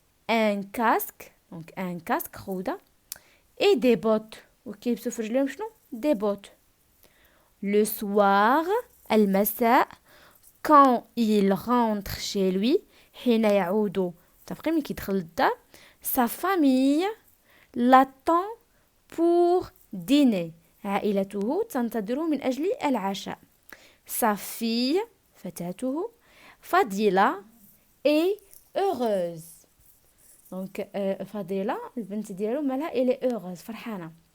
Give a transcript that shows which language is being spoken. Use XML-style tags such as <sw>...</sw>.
<fr>un casque. donc un casque خوذة et des bottes.</fr> <ar>وكيلبسوا في رجليهم شنو</ar> <fr>des bottes. le soir</fr> <ar>المساء</ar> <fr>quand il rentre chez lui</fr> <ar>حين يعود متفقين ملي كيدخل للدار</ar> <fr>sa famille l'attend pour dîner.</fr> <ar>عائلته تنتظره من أجل العشاء.</ar> <fr>sa fille</fr> <ar>فتاته</ar> <fr>فضيلة est heureuse.</fr> <ar>donc فضيلة البنت ديالو مالها</ar> <fr>elle est heureuse</fr> <ar>فرحانة.</ar>